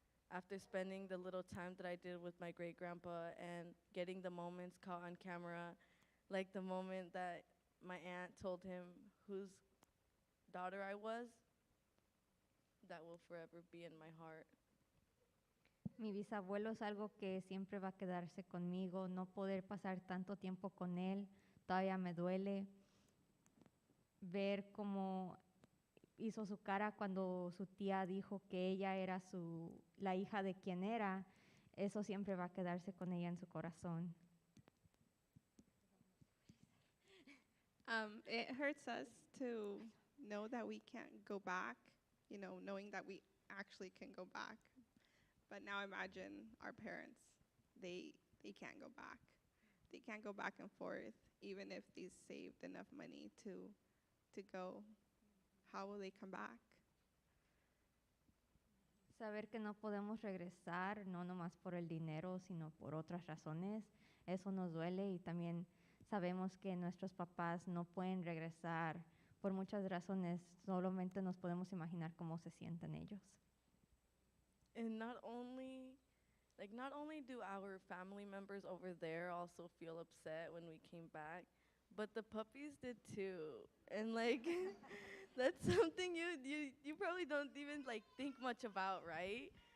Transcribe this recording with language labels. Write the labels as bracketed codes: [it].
[en] After spending the little time that I did with my great grandpa and getting the moments caught on camera, like the moment that my aunt told him whose daughter I was, that will forever be in my heart. [es] Mi bisabuelo es algo que siempre va a quedarse conmigo, no poder pasar tanto tiempo con él, todavía me duele ver cómo hizo su cara cuando su tía dijo que ella era la hija de quien era, eso siempre va a quedarse con ella en su corazón. [en] It hurts us to know that we can't go back, you know, knowing that we actually can go back. But now imagine our parents, they can't go back. They can't go back and forth, even if they saved enough money to go. How will they come back? [es] Saber que no podemos regresar, no nomás por el dinero, sino por otras razones, eso nos duele y también sabemos que nuestros papás no pueden regresar por muchas razones, solamente nos podemos imaginar cómo se sienten ellos. [en] And not only do our family members over there also feel upset when we came back, but the puppies did too. And like that's something you probably don't even like think much about, right?